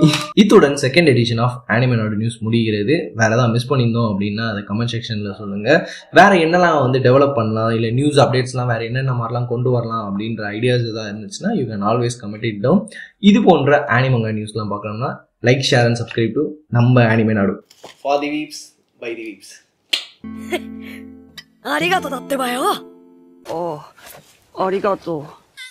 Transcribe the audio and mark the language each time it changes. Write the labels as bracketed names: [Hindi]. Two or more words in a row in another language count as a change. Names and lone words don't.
[Tamil] இத்துடன் [English] second edition of [Tamil] ஆனிமேனோட நியூஸ் முடிகிறது. வேற ஏதாவது மிஸ் பண்ணியிருந்தோம் அப்படின்னா அதை [English] comment section [Tamil] சொல்லுங்க. வேற என்னெல்லாம் வந்து டெவலப் பண்ணலாம், இல்லை [English] news updates [Tamil] வேற என்னென்ன மாதிரிலாம் கொண்டு வரலாம் அப்படின்ற ஐடியாஸ் ஏதாவது இருந்துச்சுன்னா [English] you can always comment it down. [Tamil] இது போன்ற [English] anime manga news [Tamil] பார்க்கணும்னா [English] like, share and subscribe to [Tamil] நம்ம ஆனிமே நாடு. [English] For the weebs by the weebs. [Japanese] ありがとうだってばよ。ああ、ありがとう。